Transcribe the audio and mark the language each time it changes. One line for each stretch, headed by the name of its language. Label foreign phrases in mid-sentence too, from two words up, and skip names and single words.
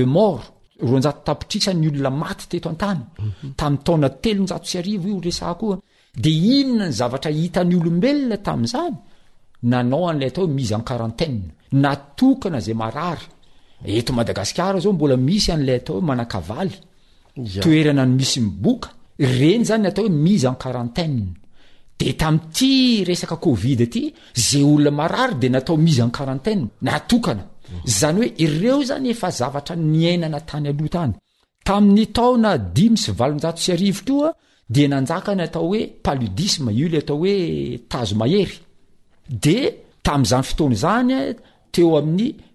Malagasy: morts 200 tapitrisa ny olona maty teto an-tany tam'y taona 300 io resako de inona ny zavatra hitan'ny olombelona tam'izany nanao an'lay atao
French: mise en quarantaine
Malagasy: natokana zay marary eto Madagasikara zao mbola misy an'lay atao manakavaly toerana ny misy miboka reny zany atao hoe
French: mise en quarantaine
Malagasy: de tam'ty resaka covid ty zay olona marary de natao
French: mise en quarantaine
Malagasy: natokana zany hoe ireo zany efa zavatra niainana tany aloha tany tamin'ny taona 5,700 toa de nanjaka ny atao hoe paludisme io le atao hoe tazo mahery de tam'izany fotoana zany teo amin'ny